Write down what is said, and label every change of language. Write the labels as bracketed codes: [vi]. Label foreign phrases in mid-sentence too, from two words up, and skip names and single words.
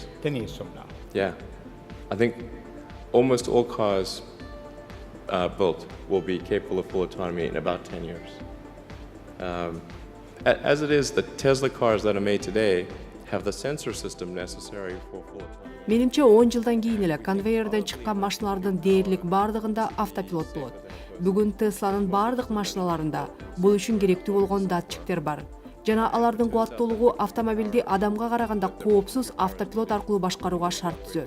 [en] 10 years from now. Yeah. I think almost all cars built will be capable of full autonomy in about 10 years. As it is, the Tesla cars that are made today have the sensor system necessary for full autonomy. [ky] Менимче 10 жылдан кийин эле конвейерден чыккан машиналардын дээрлик бардыгында автопилот болот. Бүгүн Тесланын бардык машиналарында бул үчүн керектүү болгон датчиктер бар. Жана алардын кубаттуулугу автомобилди адамга караганда коопсуз автопилот аркылуу башкарууга шарт түзөт.